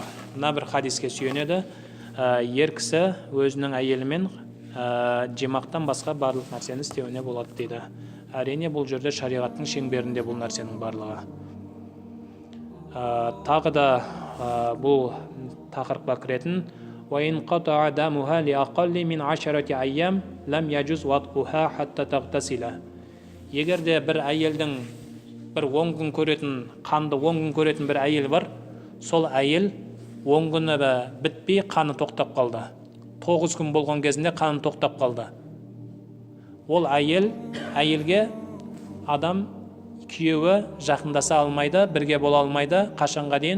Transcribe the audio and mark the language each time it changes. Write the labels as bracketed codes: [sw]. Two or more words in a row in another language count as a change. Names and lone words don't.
[kk] Мына бір хадиске сүйенеді. Ер кісі өзінің әйелімен жимақтан басқа барлық нәрсені істеуіне болады дейді. Әрине бұл жерде шариғаттың шеңберінде бұл нәрсенің барлығы. Тағы да бұл тақырыпқа кіретін [ar] وإن قطع دمها لأقل من 10 أيام لم يجوز وطئها حتى تغتسل. [kk] Егер де бір әйелдің бір 10 күн көретін, қанды 10 күн көретін бір әйел бар, сол әйел 10 күні бітпей қаны тоқтап қалды. 9 күн болған кезінде қаны тоқтап қалды. Ол әйелге адам күйеуі жақындаса алмайды, бірге бола алмайды, қашанға дейін?